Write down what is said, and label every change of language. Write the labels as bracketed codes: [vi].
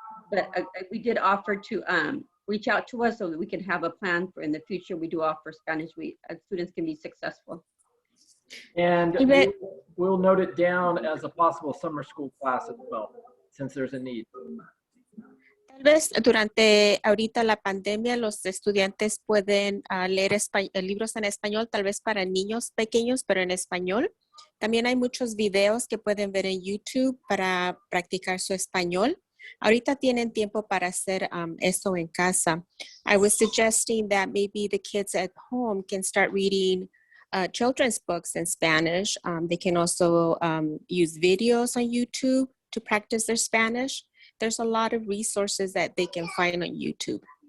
[en] But we did offer to reach out to us so that we can have a plan for in the future. We do offer Spanish. Students can be successful. And [es] Tal vez, [en] we'll note it down as a possible summer school class as well, since there's a need. [es] tal vez durante ahorita la pandemia los estudiantes pueden leer libros en español, tal vez para niños pequeños, pero en español. También hay muchos videos que pueden ver en YouTube para practicar su español. Ahorita tienen tiempo para hacer eso en casa. [en] I was suggesting that maybe the kids at home can start reading children's books in Spanish. They can also use videos on YouTube to practice their Spanish. There's a lot of resources that they can find on YouTube.